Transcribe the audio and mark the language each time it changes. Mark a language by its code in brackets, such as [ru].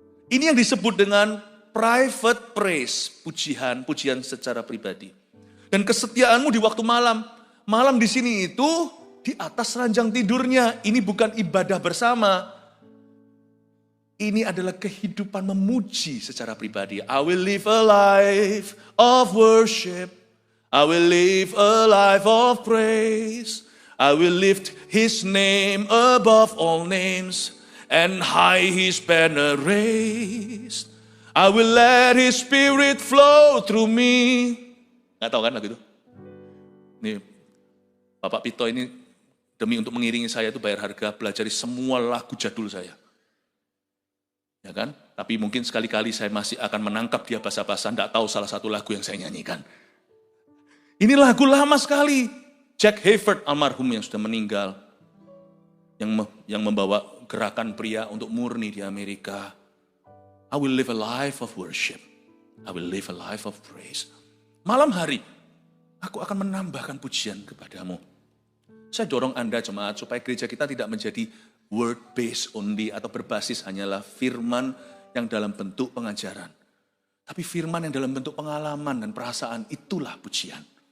[id] Ini yang disebut dengan [en] private praise, [id] pujian secara pribadi. Dan kesetiaanmu di waktu malam. Malam di sini itu di atas ranjang tidurnya. Ini bukan ibadah bersama. Ini adalah kehidupan memuji secara pribadi. [en] I will live a life of worship. I will live a life of praise. I will lift his name above all names and high his banner raised. I will let his spirit flow through me. [id] Nggak tahu kan lagu itu? Nih, Bapak Pito ini demi untuk mengiringi saya itu bayar harga, pelajari semua lagu jadul saya. Ya kan? Tapi mungkin sekali-kali saya masih akan menangkap dia basa-basa, enggak tahu salah satu lagu yang saya nyanyikan. Ini lagu lama sekali. Jack Hayford almarhum yang sudah meninggal. yang membawa gerakan pria untuk murni di Amerika. [en] I will live a life of worship. I will live a life of praise. [id] Malam hari, aku akan menambahkan pujian kepadamu. Saya dorong Anda jemaat supaya gereja kita tidak menjadi [en] word based only [id] atau berbasis hanyalah firman yang dalam bentuk pengajaran. Tapi firman yang dalam bentuk pengalaman dan perasaan, itulah pujian.